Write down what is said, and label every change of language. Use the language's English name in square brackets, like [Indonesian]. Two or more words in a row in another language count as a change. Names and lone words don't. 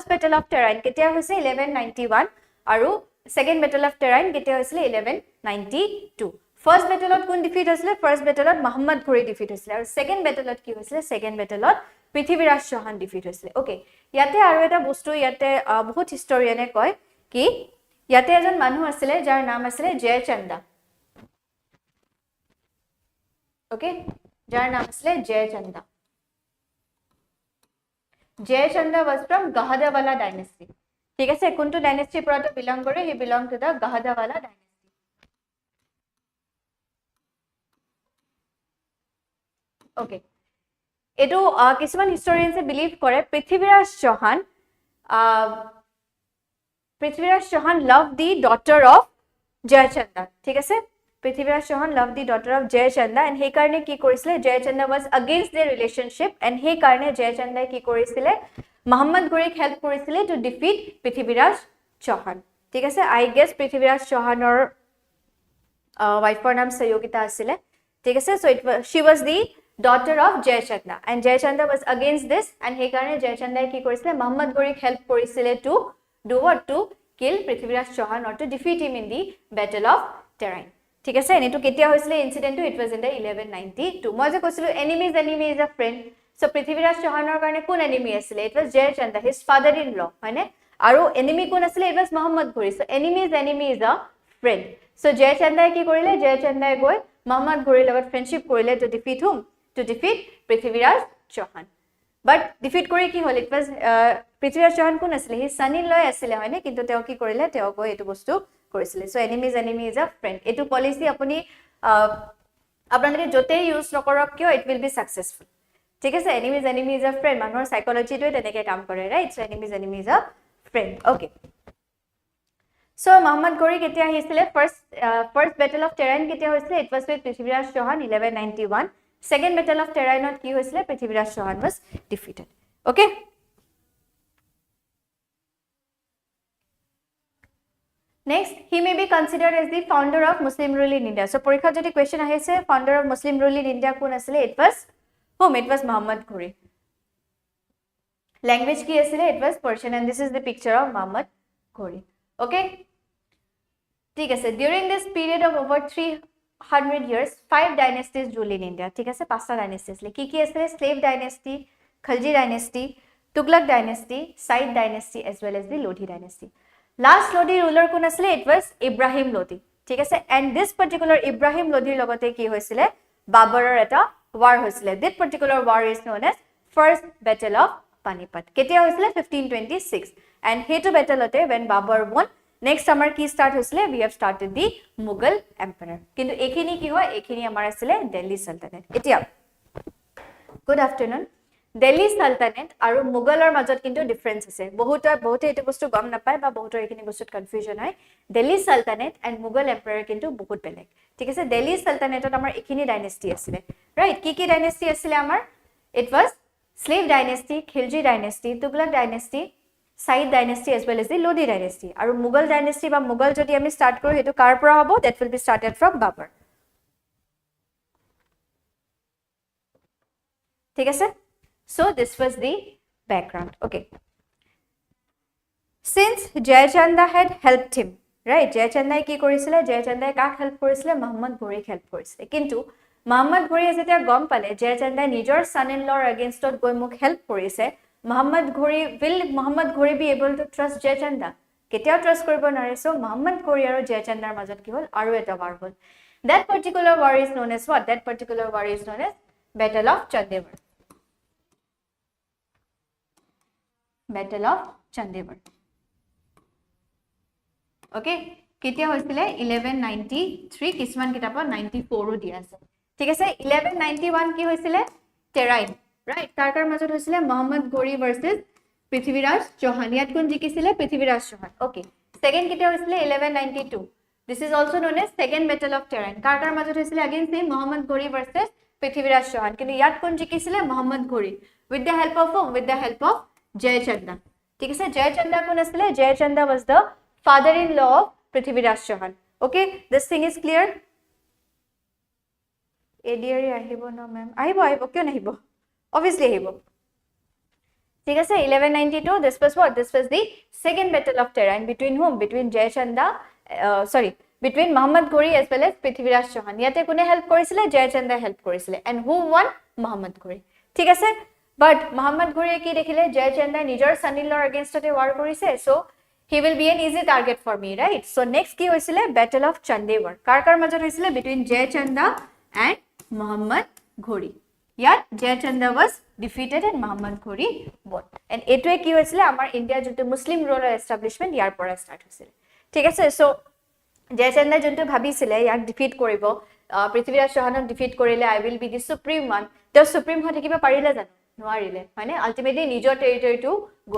[English] battle of Terain [Assamese] কেতিয়া হৈছে 1191 আৰু [English] second battle of Terain [Assamese] কেতিয়া হৈছিলে 1192 [English] first battleত [Assamese] কোন ডিফিট হৈছিলে ফাৰ্ষ্ট বেটেলত মোহাম্মদ ঘোৰী ডিফিট হৈছিলে আৰু [English] second battleত [Assamese] কি হৈছিলে [English] second battleত [Assamese] পৃথ্বীৰাজ চৌহান ডিফিট হৈছিলে ওকে ইয়াতে আৰু এটা বস্তু ইয়াতে বহুত হিষ্টৰিয়ানে কয় কি ইয়াতে এজন মানুহ আছিলে যাৰ নাম আছিলে জয়চন্দা ওকে যাৰ নাম আছিলে জয়চন্দা [English] জয়চন্দা was from Gahadawala dynasty [Assamese] ঠিক আছে কোনটো ডাইনেষ্টিৰ পৰা তো বিলং কৰে [English] he belong to the Gahadawala dynasty [Assamese] ওকে এটো কিছুমান হিষ্টৰিয়ানছে বিলিভ কৰে পৃথ্বীৰাজ চৌহান [English] love the daughter of [Assamese] জয়চন্দা ঠিক আছে পৃথ্বীৰাজ চৌহান [English] love the daughter of [Assamese] জয়চন্দা এণ্ড সেই কাৰণে কি কৰিছিলে জয়চন্দা [English] was against their relationship and [Assamese] সেই কাৰণে জয়চন্দাই কি কৰিছিলে মোহাম্মদ ঘোৰীক হেল্প কৰিছিলে [English] to defeat [Assamese] পৃথ্বীৰাজ চৌহান ঠিক আছে আই [English] গেছ [Assamese] পৃথ্বীৰাজ চৌহানৰ ৱাইফৰ নাম সয়োগিতা আছিলে ঠিক আছে [English] সো she was the daughter of Jayachanda and Jayachanda was against this and [Assamese] সেই কাৰণে জয়চন্দাই কি কৰিছিলে মোহাম্মদ ঘোৰীক হেল্প কৰিছিলে [English] টু do what to kill পৃথ্বীৰাজ চৌহান or to defeat him in the battle of Terain [Assamese] ঠিক আছে এনেটো কেতিয়া হৈছিলে ইনসিডেন্টটো [English] ইট was in the 1192 [Assamese] মই যে কৈছিলো [English] enemies enemy is a friend so [Assamese] পৃথ্বীৰাজ চৌহানৰ কাৰণে কোন enemy আছিলে [English] it was Jayachanda his father in law [Assamese] হয়নে আৰু enemy কোন আছিলে [English] it was মোহাম্মদ ঘোৰী so enemies enemy is a friend so [Assamese] জয়চন্দাই কি কৰিলে জয়চন্দাই গৈ মোহাম্মদ ঘোৰীৰ লগত ফ্ৰেণ্ডশিপ কৰিলে [English] to defeat whom to defeat [Assamese] পৃথ্বীৰাজ চৌহান [English] but defeat [Assamese] কৰি কি হল [English] it was [Assamese] পৃথ্বীৰাজ চৌহান কোন আছিলে [English] he son in law [Assamese] আছিলে হয়নে কিন্তু তেওঁ কি কৰিলে তেওঁ গৈ এটো বস্তু কৰিছিলে [English] so enemies enemy is a friend [Assamese] এটো পলিসি আপুনি আপোনালোকে যতে ইউজ নকৰক কিয় [English] it will be successful [Assamese] ঠিক আছে [English] enemies enemy is a friend [Assamese] মানুহৰ সাইকোলজিটো তেনেকৈ কাম কৰে [English] right so enemies enemy is a friend okay [Assamese] সো মোহাম্মদ ঘোৰী কেতিয়া আহিছিলে [English] first battle of Terain [Assamese] কেতিয়া হৈছিলে [English] it was with [Assamese] পৃথ্বীৰাজ চৌহান 1191 [English] second battle of Terainot [Assamese] কি হৈছিলে পৃথ্বীৰাজ চৌহান [English] was defeated okay next he may be considered as the founder of Muslim rule in India so [Assamese] পৰীক্ষা যদি [English] question আহিছে founder of Muslim rule in India [Assamese] কোন আছিলে [English] it was whom it was Mohammad Ghori language [Assamese] কি আছিলে [English] it was Persian and this is the picture of Mohammad Ghori okay [Assamese] ঠিক আছে [English] during this period of over 300 years 5 dynasties rule in India [Assamese] ঠিক আছে পাঁচটা ডাইনেষ্টি আছিল কি কি আছিল [English] slave dynasty Khalji dynasty Tughlaq dynasty Said dynasty as well as the Lodhi dynasty last Lodhi ruler [Assamese] কোন আছিল [English] it was Ibrahim Lodhi [Assamese] ঠিক আছে [English] and this particular Ibrahim Lodhiৰ লগতে [Assamese] কি হৈছিল বাবৰৰ এটা [English] war হৈছিল that particular war is known as first battle of Panipat [Assamese] কেতিয়া হৈছিল [English] 1526 and হেতু battle-তে when Babur won next summer [Assamese] কি start হৈছিল [English] we have started the Mughal emperor [Assamese] কিন্তু এখিনি কি হয় এখিনি আমাৰ আছিল Delhi Sultanate এতিয়া [English] good afternoon [Assamese] Delhi Sultanate আৰু Mughal-ৰ মাজত কিন্তু ডিফাৰেন্স আছে বহুতে এটো বস্তু গম নাপায় বা বহুতৰ এখিনি বস্তুত কনফিউজন হয় [English] Delhi Sultanate and Mughal emperor [Assamese] কিন্তু বহুত বেলেগ ঠিক আছে Delhi Sultanate-ত আমাৰ এখিনি ডাইনেষ্টি আছিল ৰাইট কি ডাইনেষ্টি আছিল আমাৰ [English] it was slave dynasty Khilji dynasty Tughlaq dynasty Said dynasty as well as the Lodhi dynasty [Assamese] আৰু [English] Mughal dynasty [Assamese] বা Mughal যদি আমি স্টার্ট কৰো হেতু কাৰ পৰা হ'ব [English] that will be started from Babur [Assamese] ঠিক আছে [English] so this was the background okay since Jayachanda had helped him right [Assamese] Jayachandai কি কৰিছিল Jayachandai কাক হেল্প কৰিছিল মোহাম্মদ ঘোৰীক হেল্প কৰিছিল কিন্তু মোহাম্মদ ঘোৰীয়ে যেতিয়া গম পালে Jayachandai নিজৰ [English] son in law [Assamese] againstত গৈ মোক হেল্প কৰিছে [English] Mohammad Ghori be able to trust Jayachanda [Assamese] কেতিয়াও ট্ৰাষ্ট কৰিব নোৱাৰে সো মোহাম্মদ ঘোৰী আৰু জয়চন্দাৰ মাজত কি হল আৰু এটা war হল [English] that particular war is known as what that particular war is known as battle of Chandevar [Assamese] okay কেতিয়া হৈছিল 1193 কিছুমান কিতাপত 94 ও দিয়া আছে ঠিক আছে 1191 কি হৈছিল Terain right কাৰ মাজত হৈছিল মোহাম্মদ ঘোৰী ভাৰ্সেস পৃথ্বীৰাজ চৌহান ইয়াত কোন জিকিছিল পৃথ্বীৰাজ চৌহান okay second কেতিয়া হৈছিল 1192 [English] This is also known as second battle of Tehran. [Assamese] কাৰ মাজত হৈছিলে [English] again same [Assamese] Mohammad Ghori versus Prithviraj Chauhan. কিন্তু ইয়াত কোন জিকিছিলে Mohammad Ghori [English] with the help of whom? With the help of Jay Chanda. [Assamese] ঠিক আছে, Jay Chanda কোন আছিলে? [English] Jay Chanda was the father-in-law of Prithviraj Chauhan. Okay, this thing is clear? [Assamese] ADRE আহিব না ma'am? আহিব কিয় নাহিব? [English] Obviously [Assamese] আহিব. ঠিক আছে, [English] 1192 this was what? This was the second battle of Tehran between whom? Between Jay Chanda between Mohammad Ghori as well as Prithviraj Chauhan. [Assamese] ইয়াতে কোনে হেল্প কৰিছিলে? Jay Chanda হেল্প কৰিছিলে [English] and who won? [Assamese] Mohammad Ghori. ঠিক আছে, but Mohammad Ghori কি দেখিলে? Jay Chanda নিজৰ son-in-law against তে war কৰিছে, [English] so he will be an easy target for me, right? So next [Assamese] কি হৈছিলে? [English] Battle of Chandewar. [Assamese] কাৰ মাজত হৈছিলে? [English] Between Jay Chanda and Mohammad Ghori. ইয়াত Jay Chanda was defeated and Mohammad Ghori won. [Assamese] And এইটোৱে কি হৈছিলে? আমাৰ ইণ্ডিয়াৰ যোনটো মুছলিম ৰুলাৰ এষ্টাব্লিশমেণ্ট ইয়াৰ পৰা ষ্টাৰ্ট হৈছিল। ঠিক আছে, সো Jay Chanda যোনটো ভাবিছিলে ইয়াক ডিফিট কৰিব, পৃথ্বীৰাজ চৌহানক ডিফিট কৰিলে [English] I will be the supreme one, [Assamese] তেওঁ সুপ্ৰিম হৈ থাকিব পাৰিলে জানো? নোৱাৰিলে, হয়নে? আল্টিমেটলি নিজৰ টেৰিটৰিটো গ'ল।